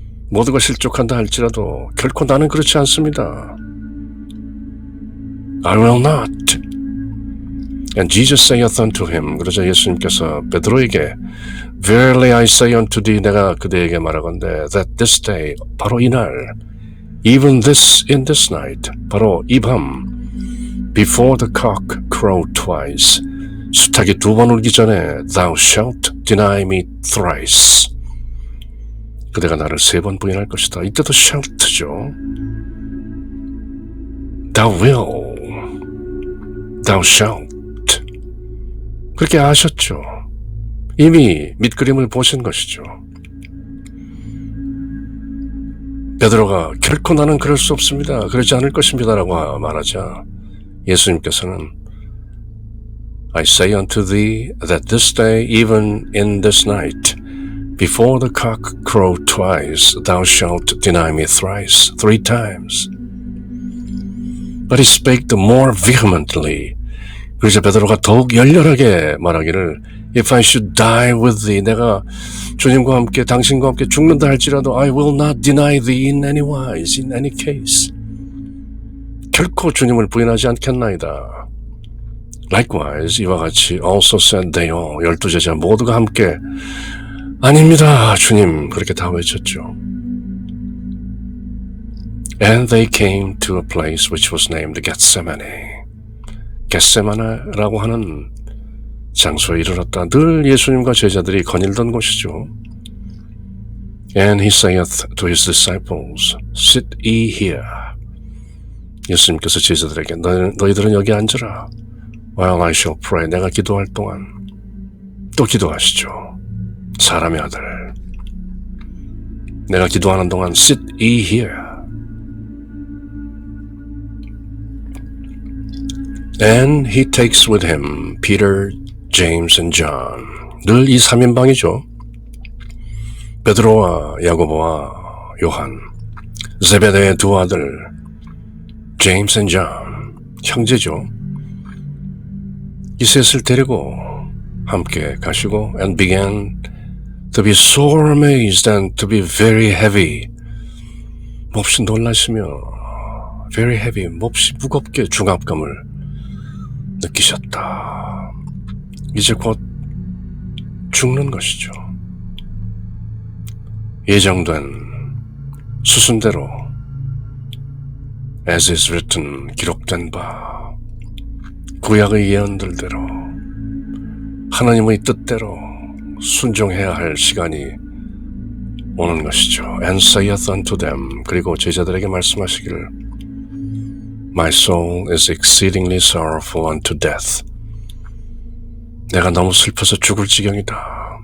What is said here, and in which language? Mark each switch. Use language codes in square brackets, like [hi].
[ko] 모두가 실족한다 할지라도 결코 나는 그렇지 않습니다. [en] I will not. And Jesus saith unto him, [ko] 그러자 예수님께서 베드로에게 [en] Verily I say unto thee, [ko] 내가 그대에게 말하건대 [en] that this day, [ko] 바로 이날, [en] even this in this night, [ko] 바로 이 밤, [en] before the cock crow twice, [ko] 수탉이 두 번 울기 전에 [en] thou shalt deny me thrice. [ko] 그대가 나를 세 번 부인할 것이다. 이때도 shalt죠. [en] Thou will, thou shalt. [ko] 그렇게 아셨죠. 이미 밑그림을 보신 것이죠. 베드로가 결코 나는 그럴 수 없습니다. 그러지 않을 것입니다라고 말하자 예수님께서는 [en] I say unto thee that this day, even in this night, before the cock crow twice, thou shalt deny me thrice, 3 times. But he spake the more vehemently. [ko] 그래서 베드로가 더욱 열렬하게 말하기를 [en] If I should die with thee, [ko] 내가 주님과 함께 당신과 함께 죽는다 할지라도 [en] I will not deny thee in any wise, in any case. [ko] 결코 주님을 부인하지 않겠나이다. [en] Likewise, [ko] 이와 같이 [en] also said they all, [ko] 12제자 모두가 함께 아닙니다, 주님, 그렇게 다 외쳤죠. [en] And they came to a place which was named Gethsemane. [ko] 겟세마네라고 하는 장소에 이르렀다. 늘 예수님과 제자들이 거닐던 곳이죠. [en] And he saith to his disciples, Sit ye here. [ko] 예수님께서 제자들에게 너희들은 여기 앉으라. [en] While I shall pray. [ko] 내가 기도할 동안 또 기도하시죠. 사람의 아들. 내가 기도하는 동안 [en] Sit ye here. And he takes with him Peter, James, and John. [ko] 늘 이 3인방이죠. 베드로와 야고보와 요한, 제베데의 2 아들, James and John, 형제죠. 이 셋을 데리고 함께 가시고 [en] and began to be sore amazed and to be very heavy. [ko] 몹시 놀라시며 [en] very heavy, [ko] 몹시 무겁게 중압감을 느끼셨다. 이제 곧 죽는 것이죠. 예정된 수순대로 [en] as is written, [ko] 기록된 바 구약의 예언들대로 하나님의 뜻대로 순종해야 할 시간이 오는 것이죠. [en] And saith unto them, [ko] 그리고 제자들에게 말씀하시기를 [en] My soul is exceedingly sorrowful unto death. [ko] 내가 너무 슬퍼서 죽을 지경이다.